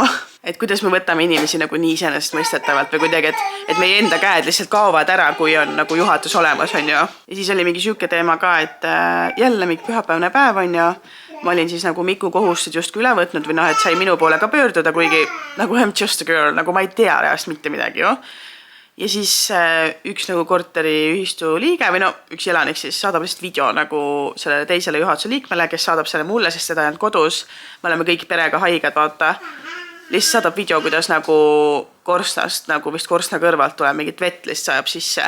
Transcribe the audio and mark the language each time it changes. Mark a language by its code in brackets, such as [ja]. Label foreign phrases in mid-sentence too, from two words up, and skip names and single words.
[et] Et kuidas me võtame inimesi nagu nii iseenesest mõistetavalt või kuidagi, et meie enda käed lihtsalt kaovad ära, kui on nagu juhatus olemas on ja siis oli mingi siuke teema ka, et jälle mingi pühapäevne päev on ja ma olin siis nagu Miku kohustused justkui üle võtnud või noh, et sai minu poole ka pöörduda, kuigi nagu [en] I'm just a girl, [et] nagu ma ei tea reast mitte midagi ju. Ja siis üks nagu korteri ühistu liige või no üks elanik siis saadab lihtsalt video nagu sellele teisele juhatuse liikmele, kes saadab selle mulle, sest seda on kodus. Me oleme kõik perega haiged, vaata. Lihtsalt saadab video, kuidas nagu korstnast, nagu vist korstna kõrvalt tuleb mingit vett lihtsalt sajab sisse.